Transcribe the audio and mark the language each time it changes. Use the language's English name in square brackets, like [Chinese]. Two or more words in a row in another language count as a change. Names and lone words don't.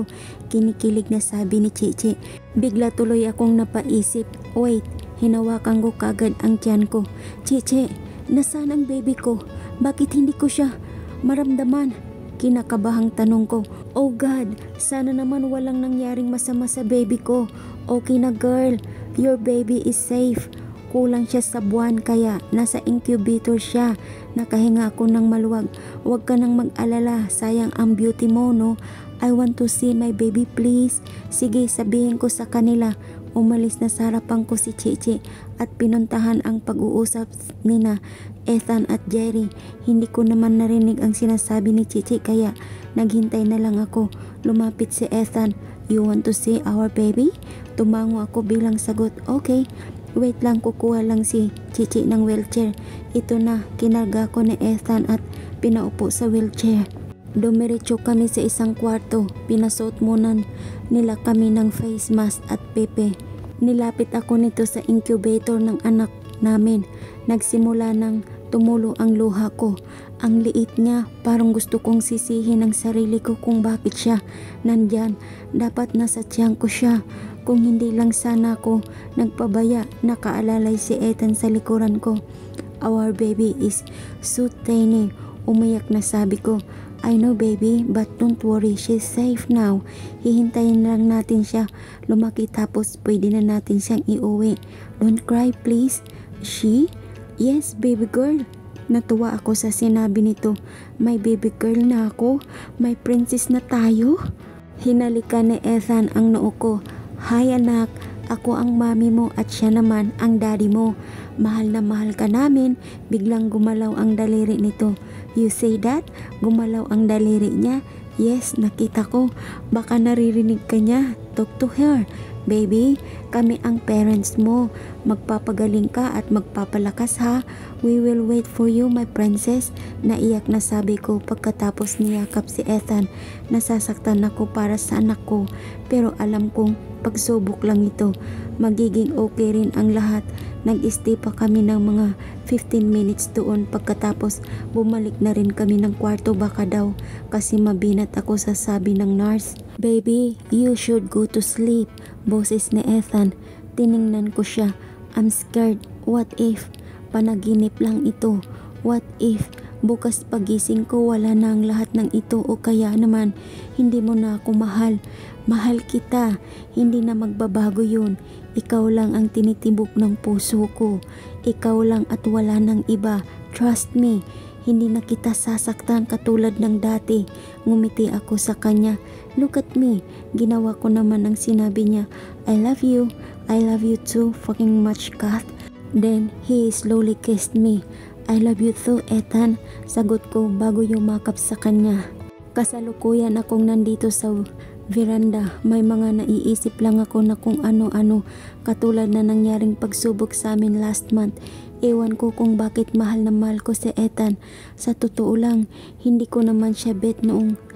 [Filipino] Kinikilig na sabi ni Chichi. Bigla tuloy akong napaisip. Wait, hinawakan ko kagad ang tiyan ko. Chichi, nasaan ang baby ko? Bakit hindi ko siya maramdaman? Kinakabahang tanong ko. [English] Oh God, [Filipino] sana naman walang nangyaring masama sa baby ko. [English] Okay na girl, your baby is safe. [Filipino] Kulang siya sa buwan kaya nasa incubator siya. Nakahinga ako ng maluwag. Huwag ka nang mag-alala, sayang ang beauty mo, no? [English] I want to see my baby please. [Filipino] Sige, sabihin ko sa kanila. Umalis na sa harapan ko si Chichi at pinuntahan ang pag-uusap nina Ethan at Jerry. Hindi ko naman narinig ang sinasabi ni Chichi kaya naghintay na lang ako. Lumapit si Ethan. [English] You want to see our baby? [Filipino] Tumango ako bilang sagot. Okay. Wait lang, kukuha lang si Chichi ng wheelchair. Ito na, kinarga ko ni Ethan at pinaupo sa wheelchair. Dumiretso kami sa isang kwarto. Pinasuot muna nila kami ng [English] face mask [Filipino] at pepe. Nilapit ako nito sa incubator ng anak namin. Nagsimula ng tumulo ang luha ko. Ang liit niya, parang gusto kong sisihin ang sarili ko kung bakit siya nandyan. Dapat nasa tiyan ko siya. Kung hindi lang sana ako nagpabaya, nakaalalay si Ethan sa likuran ko. [English] Our baby is so tiny. [Filipino] Umiyak na sabi ko. [English] I know baby, but don't worry, she's safe now. [Filipino] Hihintayin lang natin siya lumaki tapos pwede na natin siyang iuwi. [English] Don't cry please. She? Yes, baby girl. [Filipino] Natuwa ako sa sinabi nito. May [English] baby girl [Filipino] na ako. May princess na tayo. Hinalikan ni Ethan ang noo ko. Hi anak, ako ang mami mo at siya naman ang daddy mo. Mahal na mahal ka namin. Biglang gumalaw ang daliri nito. [English] You say that? [Filipino] Gumalaw ang daliri niya? Yes, nakita ko. Baka naririnig ka niya. [English] Talk to her. [Filipino] Baby, kami ang parents mo. Magpapagaling ka at magpapalakas ha. [English] We will wait for you, my princess. [Filipino] Naiyak na sabi ko pagkatapos niyakap si Ethan. Nasasaktan ako para sa anak ko. Pero alam kong pagsubok lang ito. Magiging okay rin ang lahat. Nag-stay pa kami ng mga 15 minutes doon. Pagkatapos bumalik na rin kami ng kwarto baka daw kasi mabinat ako sa sabi ng nurse. [English] Baby, you should go to sleep. [Filipino] Boses ni Ethan. Tiningnan ko siya. [English] I'm scared. What if? [Filipino] Panaginip lang ito. [English] What if? [Filipino] Bukas pagising ko wala na ang lahat ng ito o kaya naman hindi mo na ako mahal. Mahal kita. Hindi na magbabago yun. Ikaw lang ang tinitibok ng puso ko. Ikaw lang at wala ng iba. [English] Trust me. [Filipino] Hindi na kita sasaktan katulad ng dati. Ngumiti ako sa kanya. [English] Look at me. [Filipino] Ginawa ko naman ang sinabi niya. [English] I love you. I love you too fucking much, Kath. Then he slowly kissed me. I love you too, Ethan. [Filipino] Sagot ko bago yumakap sa kanya. Kasalukuyan akong nandito sa veranda. May mga naiisip lang ako na kung ano-ano katulad na nangyaring pagsubok sa amin [English] last month. [Filipino] Ewan ko kung bakit mahal na mahal ko si Ethan. Sa totoo lang, hindi ko naman siya bet noong.